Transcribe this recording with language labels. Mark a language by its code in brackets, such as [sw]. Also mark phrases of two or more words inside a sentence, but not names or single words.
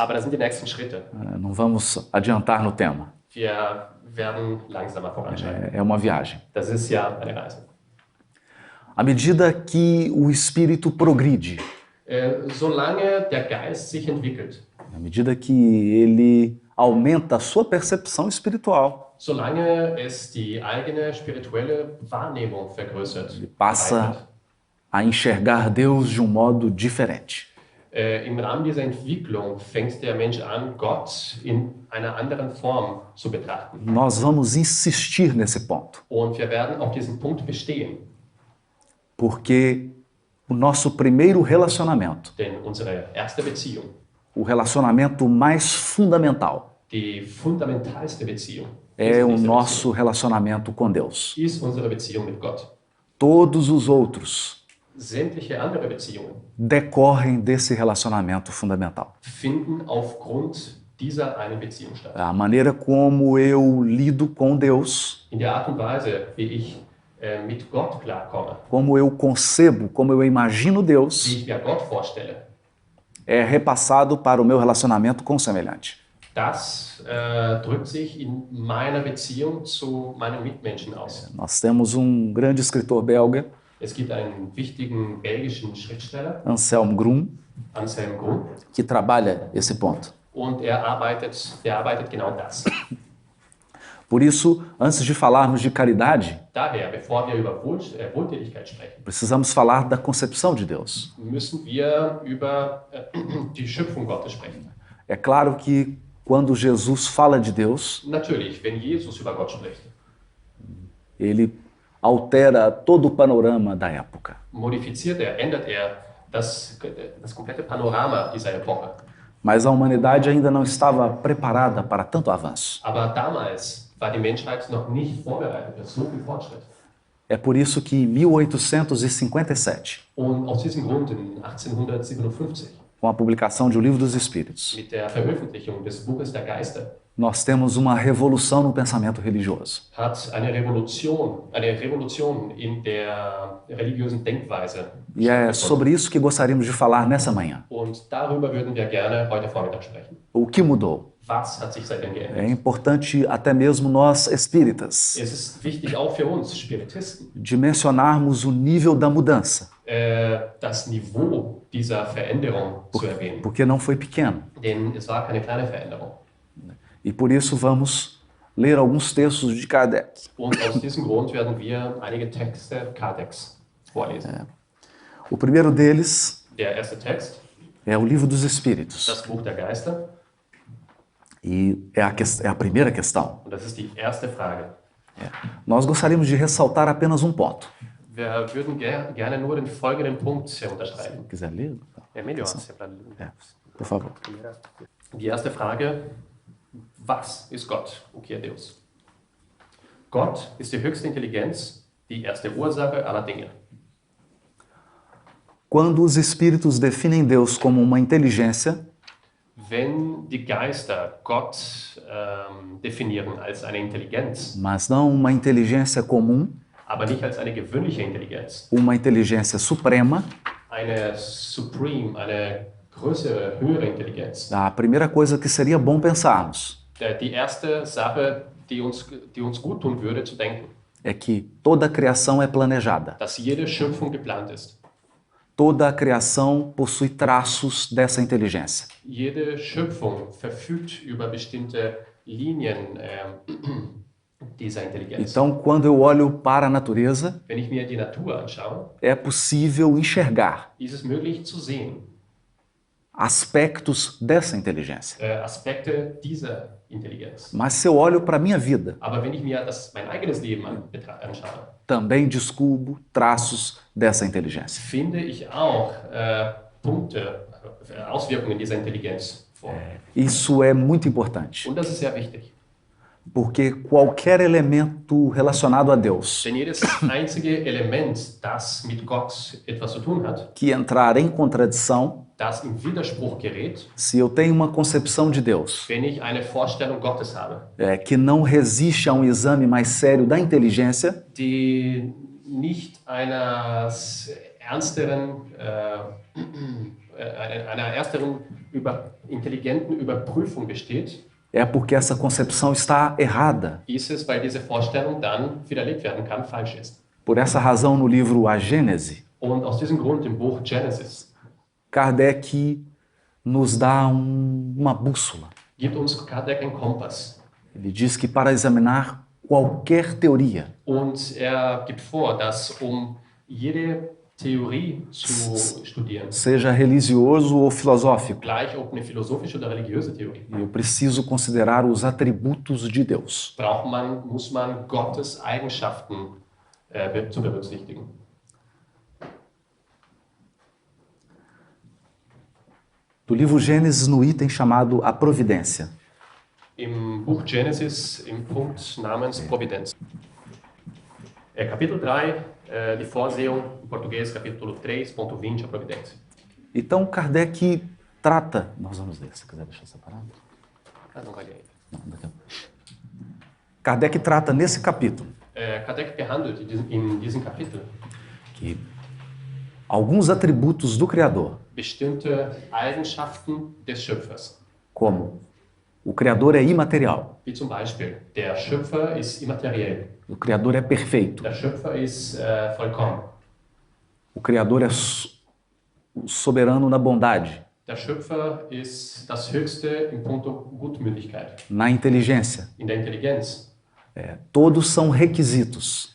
[de] Aber das sind die nächsten Schritte. [pt] Não vamos adiantar no tema. [de] Wir werden langsamer voranschreiten. [pt] É uma viagem. [de] Das ist ja eine Reise. [pt] À medida que o espírito progride, [de] Solange der Geist sich entwickelt, [pt] à medida que ele aumenta a sua percepção espiritual, [de] solange es die eigene spirituelle Wahrnehmung vergrößert, [pt] passa a enxergar Deus de um modo diferente. [de] im Rahmen dieser Entwicklung fängt der Mensch an, Gott in einer anderen Form zu betrachten. [pt] Nós vamos insistir nesse ponto, [de] Und wir werden auf diesen Punkt bestehen, [pt] porque o nosso primeiro relacionamento, [de] denn unsere erste Beziehung, [pt] o relacionamento mais fundamental, [de] die fundamentalste Beziehung, [pt] é o [de] diese [pt] nosso relacionamento com Deus. [de] Beziehung, ist unsere Beziehung mit Gott. [pt] Todos os outros [de] Sämtliche andere Beziehungen [pt] decorrem desse relacionamento fundamental. [de] finden aufgrund dieser einen Beziehung statt. [pt] A maneira como eu lido com Deus [de] In der Art und Weise, wie ich mit Gott klarkomme, [pt] como eu concebo, como eu imagino [de] wie [pt] Deus, [de] ich mir Gott vorstelle, [pt] é repassado para o meu relacionamento com o semelhante. [de] das drückt sich in meiner Beziehung zu meinen Mitmenschen aus. [pt] Nós temos um grande escritor belga, [de] Es gibt einen wichtigen belgischen Schriftsteller, [pt] Anselm Grum, [de] Anselm Grun, [pt] que trabalha esse ponto. [de] und der arbeitet genau das. [pt] Por isso, antes de falarmos de caridade, [de] Daher, bevor wir über Wohltätigkeit sprechen, [pt] precisamos falar da concepção de Deus. [de] müssen wir über die Schöpfung Gottes sprechen. [pt] É claro que quando Jesus fala de Deus, [de] Natürlich, wenn Jesus über Gott spricht, [pt] ele altera todo o panorama da época. [de] ändert das komplette Panorama dieser Epoche. [pt] Mas a humanidade ainda não estava preparada para tanto avanço. [de] Aber damals war die Menschheit noch nicht vorbereitet für so viel Fortschritt. [pt] É por isso que em 1857, [de] Und aus diesem Grund in 1857, [pt] com a publicação de O Livro dos Espíritos, [de] mit der Veröffentlichung des Buches der Geister, [pt] nós temos uma revolução no pensamento religioso. [de] hat eine Revolution in der religiösen Denkweise [pt] E é [de] stattgefunden. [pt] sobre isso que gostaríamos de falar nessa manhã. [de] Und darüber würden wir gerne heute Vormittag sprechen. [pt] O que mudou? [de] Was hat sich seitdem geändert? [pt] É importante até mesmo nós espíritas [de] Es ist wichtig auch für uns Spiritisten, [pt] dimensionarmos o nível da mudança, [de] das Niveau dieser Veränderung zu erwähnen. [pt] porque não foi pequeno. [de] Denn es war keine kleine Veränderung. [pt] E por isso vamos ler alguns textos de Kardec. [de] Und aus diesem Grund werden wir einige Texte Kardecks vorlesen. [pt] O primeiro deles [de] Der erste Text, [pt] é o Livro dos Espíritos. [de] das Buch der Geister, [pt] E é a primeira questão. [de] und das ist die erste Frage. [pt] Nós gostaríamos de ressaltar apenas um ponto. [de] Wir würden gerne nur den folgenden Punkt unterstreichen. [pt] Se quiser ler, É melhor. por favor. [de] Die erste Frage, was ist Gott? [pt] O que é Deus? [de] Gott ist die höchste Intelligenz, die erste Ursache aller Dinge. [pt] Quando os espíritos definem Deus como uma inteligência, [de] Wenn die Geister Gott definieren als eine Intelligenz, [pt] mas não uma inteligência comum, [de] aber nicht als eine gewöhnliche Intelligenz, [pt] uma inteligência suprema, [de] eine eine größere, höhere Intelligenz. [pt] a primeira coisa que seria bom pensarmos [de] Die erste Sache, die uns gut tun würde, zu denken, [pt] é que toda a criação é planejada. [de] dass jede Schöpfung geplant ist. [pt] Toda a criação possui traços dessa inteligência. [de] Jede Schöpfung verfügt über bestimmte Linien dieser Intelligenz. [pt] Então, quando eu olho para a natureza, [de] Wenn ich mir die Natur anschaue, [pt] é possível enxergar [de] ist es möglich zu sehen, [pt] aspectos dessa inteligência. [de] Aspekte dieser Intelligenz. [pt] Mas se eu olho para a minha vida, [de] Aber wenn ich mir mein eigenes Leben anschaue, [pt] também descubro traços dessa inteligência. [de] finde ich auch Punkte, Auswirkungen dieser Intelligenz vor. [pt] Isso é muito importante, [de] Und das ist sehr wichtig. [pt] porque qualquer elemento relacionado a Deus [de] Denn jedes einzige Element, das mit Gott etwas zu tun hat, [pt] que entrar em contradição, [de] das in Widerspruch gerät, [pt] se eu tenho uma concepção de Deus [de] wenn ich eine Vorstellung Gottes habe, [pt] que não resiste a um exame mais sério da inteligência, [de] die nicht einer ersteren intelligenten Überprüfung besteht, [pt] é porque essa concepção está errada. [de] ist es, weil diese Vorstellung dann widerlegt werden kann, falsch ist. [pt] Por essa razão, no livro A Gênese, [de] Und aus diesem Grund im Buch Genesis [pt] Kardec nos dá uma bússola. [de] gibt uns Kardec einen Kompass. [pt] Ele diz que para examinar qualquer teoria, [de] Und gibt vor, dass jede Theorie zu studieren, [pt] seja religioso ou filosófico, [de] gleich ob eine philosophische oder religiöse Theorie, [pt] eu preciso considerar os atributos de Deus. [de] muss man Gottes Eigenschaften zu berücksichtigen. [pt] Do livro Gênesis, no item chamado A Providência. [de] Im Buch Genesis, im Punkt namens Providenz. [pt] Capítulo 3, [de] die Vorsehung, [pt] em português, capítulo 3.20, a Providência. Então, Kardec trata... Nós vamos ler, se quiser deixar separado. Não vai ler ainda. Não, daqui a pouco. Kardec trata nesse capítulo [de] Kardec behandelt in diesem Kapitel. [pt] Que alguns atributos do Criador, [de] Bestimmte Eigenschaften des Schöpfers. [pt] como o Criador é imaterial, [de] Wie zum Beispiel, der Schöpfer ist immateriell. [pt] o Criador é perfeito, [de] Der Schöpfer ist vollkommen. [pt] o Criador é soberano na bondade, [de] Der Schöpfer ist das Höchste in puncto Gutmütigkeit, [pt] na inteligência. [de] in der Intelligenz. [pt] Todos são requisitos